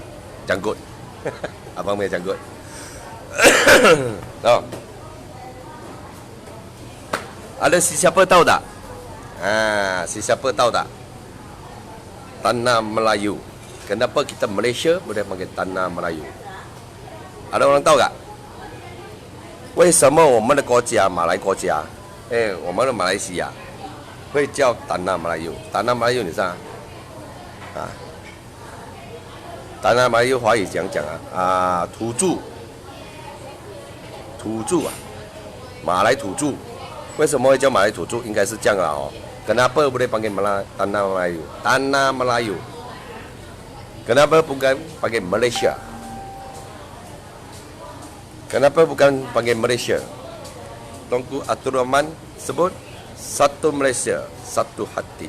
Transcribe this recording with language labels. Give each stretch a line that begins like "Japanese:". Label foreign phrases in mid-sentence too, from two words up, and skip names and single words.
Malay: Janggut. Abang punya Janggut. Tahu? Ada siapa tahu tak? Siapa tahu tak? Tanah Melayu. Kenapa kita Malaysia boleh panggil Tanah Melayu? Ada orang tahu tak?
Chinese: 为什么我们的国家马来国家，我们的马来西亚会叫丹纳马来语？丹纳马来语你知道？丹纳马来语华语讲土著马来土著。为什么会叫马来土著？应该是这样啦哦。
Malay: Kenapa boleh panggil Tanah Melayu? Tanah Melayu. Kenapa bukan panggil Malaysia? Kenapa bukan panggil Malaysia? Tunku Abdul Rahman sebut satu Malaysia, satu hati.